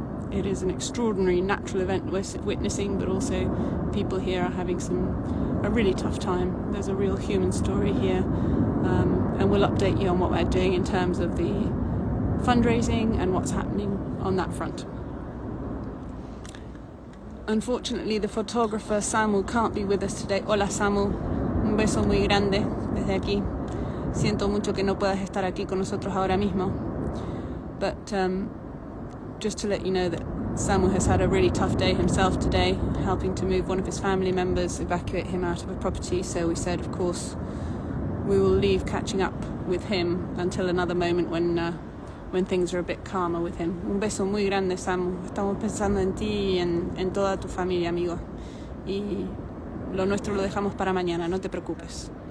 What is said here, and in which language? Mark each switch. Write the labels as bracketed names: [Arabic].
[English] It is an extraordinary natural event we're witnessing, but also people here are having a really tough time. There's a real human story here, and we'll update you on what we're doing in terms of the fundraising and what's happening on that front. Unfortunately, the photographer Samu can't be with us today. [Spanish] Hola Samu, un beso muy grande desde aquí. Siento mucho que no puedas estar aquí con nosotros ahora mismo. [English] But just to let you know that Samu has had a really tough day himself today, helping to move one of his family members, evacuate him out of a property. So we said, of course, we will leave catching up with him until another moment when things are a bit calmer with him. [Spanish] Un beso muy grande, Samu. Estamos pensando en ti y en toda tu familia, amigo. Y lo nuestro lo dejamos para mañana, no te preocupes.